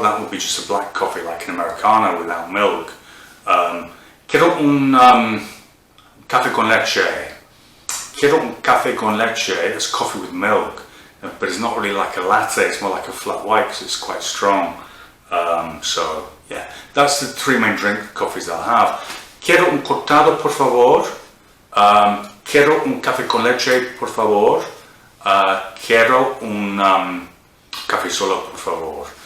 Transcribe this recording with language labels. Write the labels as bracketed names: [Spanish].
[English] That would be just a black coffee, like an Americano without milk. [Spanish] Quiero un café con leche. Quiero un café con leche. [English] That's coffee with milk. But it's not really like a latte, it's more like a flat white because it's quite strong. So yeah, that's the three main drink coffees that I have. [Spanish] Quiero un cortado, por favor. Quiero un café con leche, por favor. Quiero un café solo, por favor.